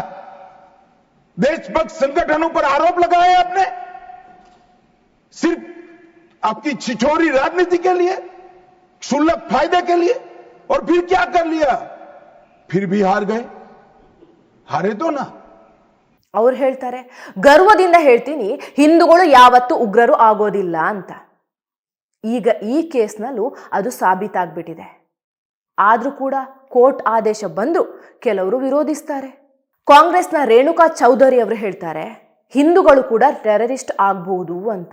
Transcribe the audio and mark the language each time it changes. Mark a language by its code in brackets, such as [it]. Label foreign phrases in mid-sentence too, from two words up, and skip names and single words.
[hi] देशभक्त संगठनों पर आरोप लगाए आपने, सिर्फ आपकी छिछोरी राजनीति के लिए, क्षुल्लक फायदे के लिए. और फिर क्या कर लिया? फिर भी हार गए. हारे तो ना. [kn] ಅವ್ರು ಹೇಳ್ತಾರೆ, ಗರ್ವದಿಂದ ಹೇಳ್ತೀನಿ, ಹಿಂದೂಗಳು ಯಾವತ್ತೂ ಉಗ್ರರು ಆಗೋದಿಲ್ಲ ಅಂತ. ಈಗ ಈ ಕೇಸ್ನಲ್ಲೂ ಅದು ಸಾಬೀತಾಗ್ಬಿಟ್ಟಿದೆ. ಆದ್ರೂ ಕೂಡ ಕೋರ್ಟ್ ಆದೇಶ ಬಂದ್ರು ಕೆಲವರು ವಿರೋಧಿಸ್ತಾರೆ. ಕಾಂಗ್ರೆಸ್ನ ರೇಣುಕಾ ಚೌಧರಿ ಅವರು ಹೇಳ್ತಾರೆ, ಹಿಂದೂಗಳು ಕೂಡ ಟೆರರಿಸ್ಟ್ ಆಗಬಹುದು ಅಂತ.